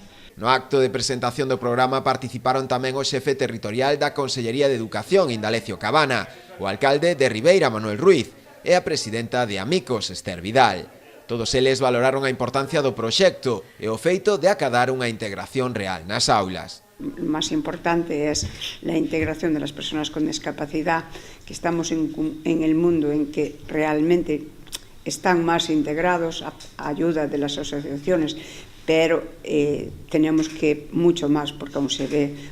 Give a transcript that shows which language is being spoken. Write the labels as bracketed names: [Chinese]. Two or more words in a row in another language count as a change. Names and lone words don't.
[Galician] No acto de presentación do programa participaron tamén o xefe territorial da Consellería de Educación, Indalecio Cabana, o alcalde de Ribeira, Manuel Ruiz, e a presidenta de Amicos, Esther Vidal. Todos eles valoraron a importancia do proxecto e o feito de acadar unha integración real nas aulas. [Spanish] Lo más importante es la integración de las personas con discapacidad, que estamos en el mundo en que realmente están más integrados a ayuda de las asociaciones, pero tenemos que mucho más porque aún se ve.